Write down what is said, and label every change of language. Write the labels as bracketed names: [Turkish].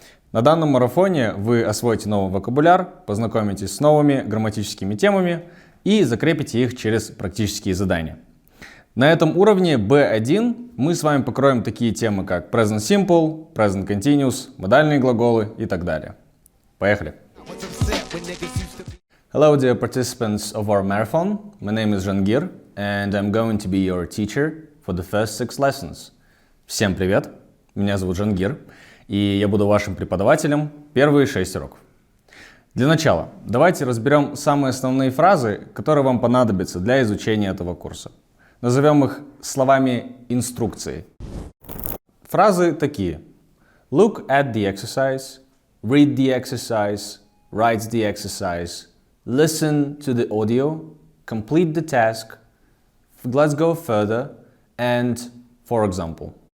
[Russian] На данном марафоне вы освоите новый вокабуляр, познакомитесь с новыми грамматическими темами и закрепите их через практические задания. На этом уровне B1 мы с вами покроем такие темы, как Present Simple, Present Continuous, модальные глаголы и так далее. Поехали! [English] Hello dear participants of our marathon, my name is Jangir and I'm going to be your teacher for the first 6 lessons. [Russian] Всем привет, меня зовут Жангир, и я буду вашим преподавателем первые 6 уроков. Для начала давайте разберем самые основные фразы, которые вам понадобятся для изучения этого курса. Назовем их словами инструкции. Фразы такие: [English] Look at the exercise, read the exercise, write the exercise, listen to the audio, complete the task, let's go further, and for example.